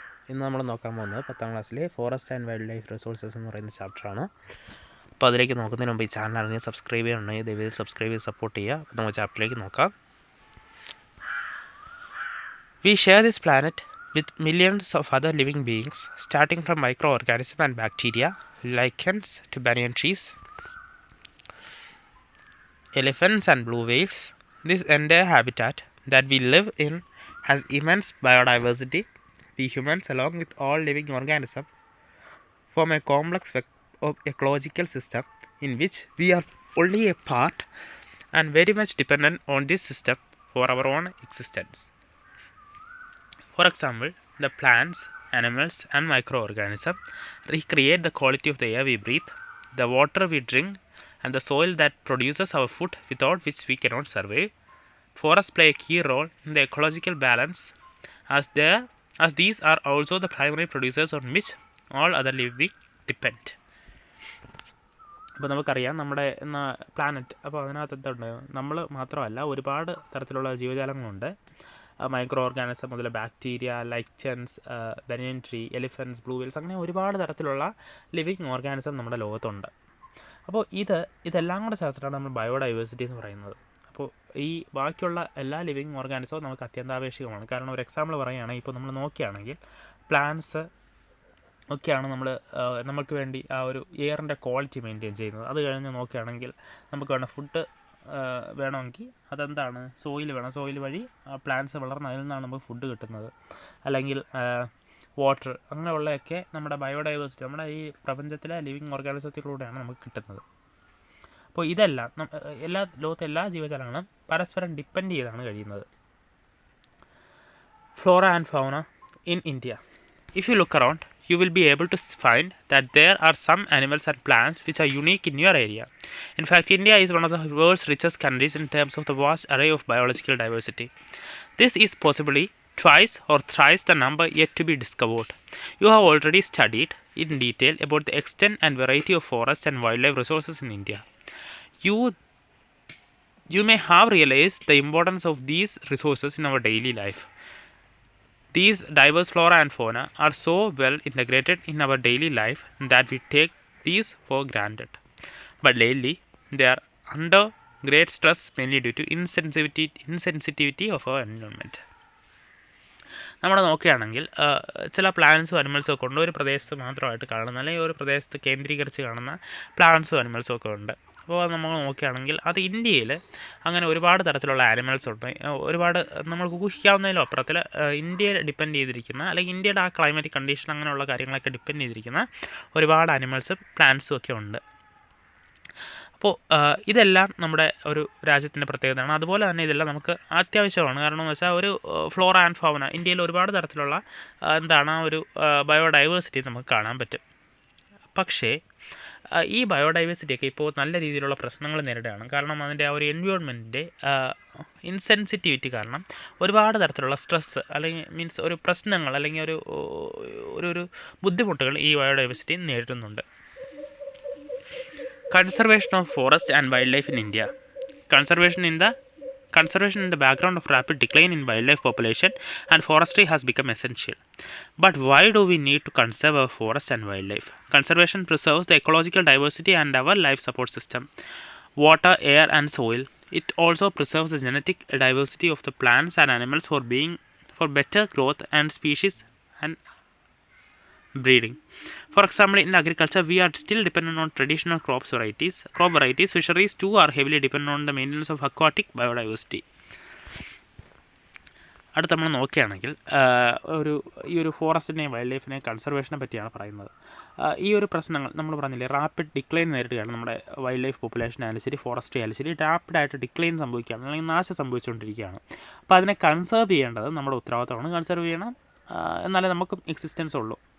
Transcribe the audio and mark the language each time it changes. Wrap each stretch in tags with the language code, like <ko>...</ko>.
<ml>ഇന്ന് നമ്മൾ നോക്കാൻ പോകുന്നത് 10ാം ക്ലാസ്സിലെ forest and wild life resources എന്ന് പറയുന്ന ചാപ്റ്ററാണ്. അപ്പോൾ അതിലേക്ക് നോക്കുന്നതിന് മുമ്പ് ഈ ചാനൽ അറിഞ്ഞ് സബ്സ്ക്രൈബ് ചെയ്യണമെങ്കിൽ ദയവായി സബ്സ്ക്രൈബ് ചെയ്ത് സപ്പോർട്ട് ചെയ്യുക. അപ്പോൾ നമുക്ക് ചാപ്റ്ററിലേക്ക് നോക്കാം.</ml> <en>We share this planet with millions of other living beings, starting from microorganisms and bacteria, lichens to banyan trees, elephants and blue whales. This entire habitat that we live in has immense biodiversity. We humans, along with all living organisms, form a complex ecological system in which we are only a part and very much dependent on this system for our own existence. For example, the plants, animals, and microorganisms recreate the quality of the air we breathe, the water we drink, and the soil that produces our food, without which we cannot survive. Forests play a key role in the ecological balance, as these are also the primary producers on which all other living depend.</en> <ml>അപ്പോൾ നമുക്കറിയാം നമ്മുടെ planet, അപ്പോൾ അതിനകത്ത് എന്തുണ്ട്, നമ്മൾ മാത്രമല്ല ഒരുപാട് തരത്തിലുള്ള ജീവജാലങ്ങളുണ്ട്. മൈക്രോ ഓർഗാനിസം മുതൽ ബാക്ടീരിയ, ലൈച്ചൻസ്, ബനിയൻ ട്രീ, എലിഫൻസ്, ബ്ലൂ വെയിൽസ്, അങ്ങനെ ഒരുപാട് തരത്തിലുള്ള ലിവിങ് ഓർഗാനിസം നമ്മുടെ ലോകത്തുണ്ട്. അപ്പോൾ ഇതെല്ലാം കൂടെ ചേർത്തിട്ടാണ് നമ്മൾ ബയോഡൈവേഴ്സിറ്റി എന്ന് പറയുന്നത്. അപ്പോൾ ഈ ബാക്കിയുള്ള എല്ലാ ലിവിങ് ഓർഗാനിസവും നമുക്ക് അത്യന്താപേക്ഷികമാണ്. കാരണം ഒരു എക്സാമ്പിൾ പറയുകയാണെങ്കിൽ, ഇപ്പോൾ നമ്മൾ നോക്കുകയാണെങ്കിൽ പ്ലാന്റ്സ് ഒക്കെയാണ് നമുക്ക് വേണ്ടി ആ ഒരു എയറിൻ്റെ ക്വാളിറ്റി മെയിൻറ്റെയിൻ ചെയ്യുന്നത്. അത് കഴിഞ്ഞ് നോക്കുകയാണെങ്കിൽ നമുക്ക് വേണ്ട ഫുഡ് വേണമെങ്കിൽ അതെന്താണ്, സോയിൽ വേണം. സോയിൽ വഴി പ്ലാന്റ്സ് വളർന്ന് അതിൽ നിന്നാണ് നമുക്ക് ഫുഡ് കിട്ടുന്നത്. അല്ലെങ്കിൽ വാട്ടർ, അങ്ങനെയുള്ളതൊക്കെ നമ്മുടെ ബയോഡൈവേഴ്സിറ്റി, നമ്മുടെ ഈ പ്രപഞ്ചത്തിലെ ലിവിങ് ഓർഗാനിസത്തിലൂടെയാണ് നമുക്ക് കിട്ടുന്നത്. അപ്പോൾ ഇതെല്ലാം ലോകത്തെ എല്ലാ ജീവജാലങ്ങളും പരസ്പരം ഡിപ്പെൻഡ് ചെയ്താണ് കഴിയുന്നത്.</ml> <en>Flora and fauna in India. If you look around, you will be able to find that there are some animals and plants which are unique in your area. In fact, India is one of the world's richest countries in terms of the vast array of biological diversity. This is possibly twice or thrice the number yet to be discovered. You have already studied in detail about the extent and variety of forest and wildlife resources in India. You may have realized the importance of these resources in our daily life. These diverse flora and fauna are so well integrated in our daily life that we take these for granted. But lately, they are under great stress, mainly due to insensitivity of our environment.</en> <ml>നമ്മൾ നോക്കുകയാണെങ്കിൽ ചില പ്ലാന്റ്സും അനിമൽസും ഒക്കെ ഉണ്ട്. ഒരു പ്രദേശത്ത് മാത്രമായിട്ട് കാണുന്ന, അല്ലെങ്കിൽ ഒരു പ്രദേശത്ത് കേന്ദ്രീകരിച്ച് കാണുന്ന പ്ലാന്റ്സും അനിമൽസും ഒക്കെ ഉണ്ട്. അപ്പോൾ നമ്മൾ നോക്കുകയാണെങ്കിൽ അത് ഇന്ത്യയിൽ അങ്ങനെ ഒരുപാട് തരത്തിലുള്ള ആനിമൽസ് ഉണ്ട്. ഒരുപാട് നമ്മൾക്ക് ഊഹിക്കാവുന്നതിലും അപ്പുറത്തിൽ ഇന്ത്യയിൽ ഡിപ്പെൻഡ് ചെയ്തിരിക്കുന്ന, അല്ലെങ്കിൽ ഇന്ത്യയുടെ ആ ക്ലൈമാറ്റിക് കണ്ടീഷൻ അങ്ങനെയുള്ള കാര്യങ്ങളൊക്കെ ഡിപ്പെൻഡ് ചെയ്തിരിക്കുന്ന ഒരുപാട് ആനിമൽസും പ്ലാന്റ്സും ഒക്കെ ഉണ്ട്. അപ്പോൾ ഇതെല്ലാം നമ്മുടെ ഒരു രാജ്യത്തിൻ്റെ പ്രത്യേകതയാണ്. അതുപോലെ തന്നെ ഇതെല്ലാം നമുക്ക് അത്യാവശ്യമാണ്. കാരണം എന്ന് വെച്ചാൽ ഒരു ഫ്ലോറ ആൻഡ് ഫൗന, ഇന്ത്യയിൽ ഒരുപാട് തരത്തിലുള്ള ആ ഒരു ബയോഡൈവേഴ്സിറ്റി നമുക്ക് കാണാൻ പറ്റും. പക്ഷേ ഈ ബയോഡൈവേഴ്സിറ്റിയൊക്കെ ഇപ്പോൾ നല്ല രീതിയിലുള്ള പ്രശ്നങ്ങൾ നേരിടുകയാണ്. കാരണം അതിൻ്റെ ആ ഒരു എൻവയോൺമെൻറ്റിൻ്റെ ഇൻസെൻസിറ്റിവിറ്റി കാരണം ഒരുപാട് തരത്തിലുള്ള സ്ട്രെസ്സ്, അല്ലെങ്കിൽ മീൻസ് ഒരു പ്രശ്നങ്ങൾ, അല്ലെങ്കിൽ ഒരു ബുദ്ധിമുട്ടുകൾ ഈ ബയോഡൈവേഴ്സിറ്റി നേരിടുന്നുണ്ട്.</ml> <en>Conservation of forest and wildlife in India. Conservation in the background of rapid decline in wildlife population and forestry has become essential. But why do we need to conserve our forest and wildlife? Conservation preserves the ecological diversity and our life support system, water, air, and soil. It also preserves the genetic diversity of the plants and animals for better growth and species and breeding. For example, in agriculture, we are still dependent on traditional crop varieties. Fisheries too are heavily dependent on the maintenance of aquatic biodiversity.</en> <ml>അടുത്ത് നമ്മൾ നോക്കുകയാണെങ്കിൽ ഈ ഒരു ഫോറസ്റ്റിനെയും wild ലൈഫിനെയും കൺസർവേഷനെ പറ്റിയാണ് പറയുന്നത്. ഈ ഒരു പ്രശ്നങ്ങൾ നമ്മൾ പറഞ്ഞില്ലേ, റാപ്പിഡ് ഡിക്ലൈൻ നേരിടുകയാണ്. നമ്മുടെ വൈൽഡ് ലൈഫ് പോപ്പുലേഷൻ ആയാലും ശരി, ഫോറസ്ട്രി ആയാലും ശരി, റാപ്പിഡായിട്ട് ഡിക്ലൈൻ സംഭവിക്കുകയാണ്, അല്ലെങ്കിൽ നാശം സംഭവിച്ചുകൊണ്ടിരിക്കുകയാണ്. അപ്പോൾ അതിനെ കൺസേർവ് ചെയ്യേണ്ടത് നമ്മുടെ ഉത്തരവാദിത്തമാണ്. കൺസേർവ് ചെയ്യണം, എന്നാലേ നമുക്കും എക്സിസ്റ്റൻസ് ഉള്ളൂ.</ml>